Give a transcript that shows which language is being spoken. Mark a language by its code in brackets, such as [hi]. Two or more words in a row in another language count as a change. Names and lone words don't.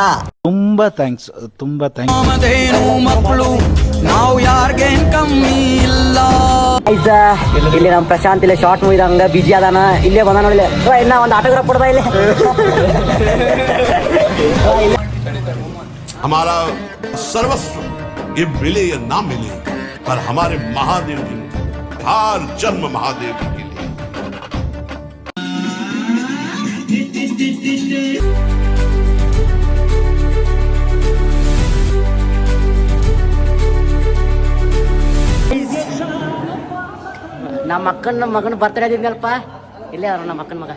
[kn] ತುಂಬಾ ಥ್ಯಾಂಕ್ಸ್. ಮಕ್ಕಳು ನಾವು ಯಾರಿಗೇನ್ ಕಮ್ಮಿ ಇಲ್ಲ. ಇಲ್ಲಿ ನಮ್ ಪ್ರಶಾಂತ್ ಇಲ್ಲಿ [en] short movie [kn] ಹಂಗ ಬಿಜಿ ಅದಾನ, ಇಲ್ಲೇ ಬಂದ ನೋಡಿ. ಇನ್ನ ಒಂದು ಆಟೋಗ್ರಾಫ್ ಕೊಡ್ಬಾ ಇಲ್ಲಿ. [hi] हमारा सर्वस्व ये मिले या ना मिले, पर हमारे महादेव जी हर जन्म महादेव जी के लिए। [kn] ನಮ್ಮ ಮಗನ ಬರ್ತಡೇ ಇದ್ದಿದ್ದಲ್ಪ ಇಲ್ಲೇ ಅವ್ರ ನಮ್ಮ ಅಕ್ಕನ ಮಗ.